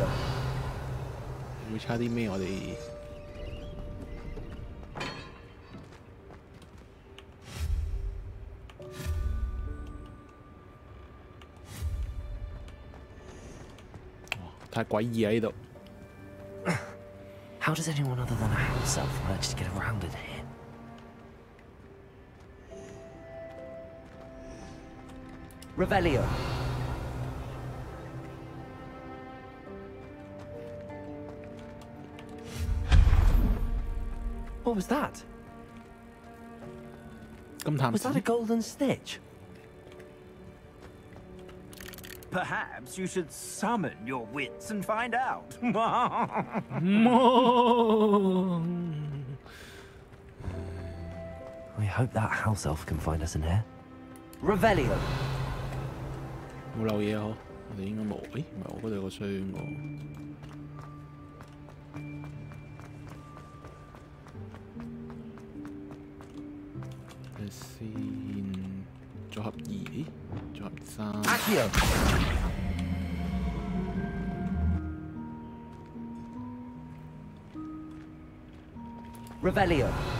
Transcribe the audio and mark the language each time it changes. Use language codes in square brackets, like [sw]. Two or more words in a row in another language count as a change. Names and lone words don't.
[yue] 會差啲咩？我哋太詭異啊！呢度。 [en] How does anyone other than a house elf manage to get around in here? Revelio. What was that? Was that a golden stitch? Perhaps you should summon your wits and find out. We hope that house elf can find us in here. Revelio. [yue] 冇漏嘢嗬，我哋應該冇。誒，唔係我嗰度有個箱喎。睇先，組合2，組合3。 [en] Accio。Revelio.